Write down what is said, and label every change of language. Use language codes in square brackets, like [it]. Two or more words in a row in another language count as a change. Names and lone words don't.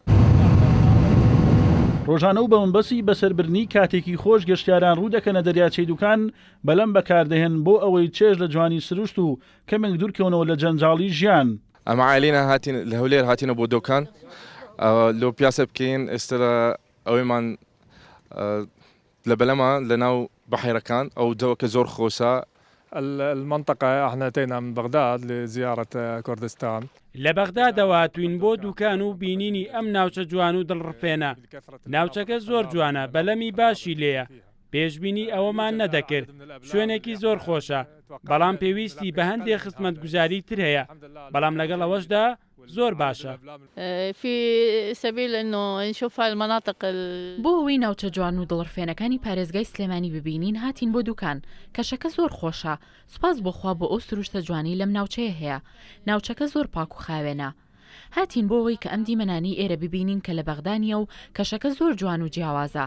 [ckb] ڕۆژانە و بەمبەسی بەسەربرنی کاتێکی خۆش گەشتیاران ڕوو دەکەنە دەریاچەی دوکان بەلەم بەکاردەهێن بۆ ئەوەی چێژ لە جوانی سروشت و کەمێک دوورکەونەوە لە جەنجاڵی ژیان. ئەمە عائلینە هاتین لە هەولێر هاتینە بۆ دۆکان لۆ پیاسە بکەین ئێستا ئەوەیمان لە بەلەمە لە ناو بەحیرەکان ئەو جەوەکە زۆر خۆشە. [ar] المنطقة احنا أتينا من بغداد لزيارة كردستان. لبغداد واتوين [ckb] بۆ دوکان و بینینی ئەم ناوچە جوان و دڵڕفێنە. ناوچەکە زۆر جوانە بەلەمی باشی لێیە. پێشبینی ئەوەمان نەدەکرد. شوێنێکی زۆر خۆشە. بەڵام پێویستی بە هەندێک خزمەتگوزاری تر هەیە. بەڵام لەگەڵ ئەوەشدا زۆر باشە. [ar] في سبيل انه نشوف المناطق [ckb] بۆ ئەوەی ناوچە جوان و دڵڕفێنەکانی پارێزگای سلێمانی ببینین هاتین بۆ دوکان کەشەکە زۆر خۆشە. سوپاس بۆخوا بۆ ئەو سروشتە جوانی لەم ناوچەیە هەیە. ناوچەکە زۆر پاک و خاوێنە. هاتین بۆ ئەوەی کە ئەم دیمەنانی ئێرە ببینین کە لە بەغدانیە و کەشەکە زۆر جوان و جیاوازە.